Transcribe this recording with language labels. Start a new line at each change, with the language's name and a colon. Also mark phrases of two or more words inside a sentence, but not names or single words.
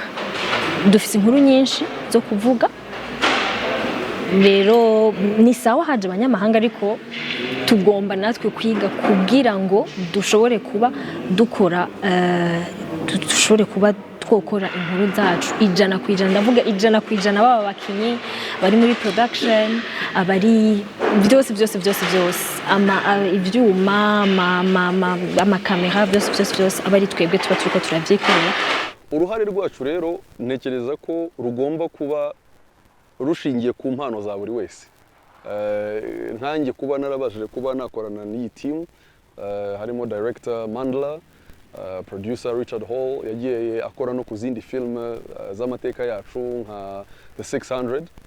Rundi: Dufise inkuru nyinshi zo kuvuga rero ni sawa haje abanyamahanga, ariko tugomba natwe kwiga kugira ngo dushobore kuba dukora twokora inkuru zacu 100%. Ndavuga 100% baba bakinyi bari muri production, abari byose ivyuma amakamera byose abari twebwe tuba turiko turavyikorera. Uruhare rwacu rero ntekereza ko rugomba kuba rushingiye ku mpano za buri wese. Ntangiye kuba narabashije kuba nakorana n'iyi team, harimo director Mandla, producer Richard Hall yagiye akora no ku zindi film z'amateka yacu nka The 600.